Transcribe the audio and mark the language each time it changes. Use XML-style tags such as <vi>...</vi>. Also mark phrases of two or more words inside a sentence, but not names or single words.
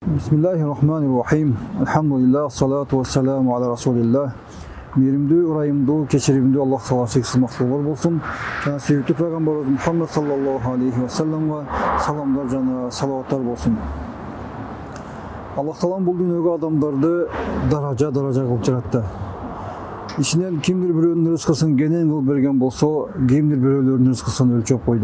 <ar>بسم الله الرحمن الرحيم. الحمد لله، الصلاة والسلام على رسول الله.</ar> <ky>Meyrimdүү, ырайымдуу, кечиримдүү Аллах Таала шексиз мактоолор болсун. Жана сүйүктүү пайгамбарыбыз Мухаммад</ky> <ar>صلى الله عليه وسلمга</ar> <ky>саламдар жана салаваттар болсун. Аллах Таала бул дүйнөгө адамдарды даража кылып жаратты. Ичинен кимдир бирөөнүн рызкысын кенен кылып берген болсо, кимдир бирөөлөрдүн рызкысын өлчөп койду.</ky>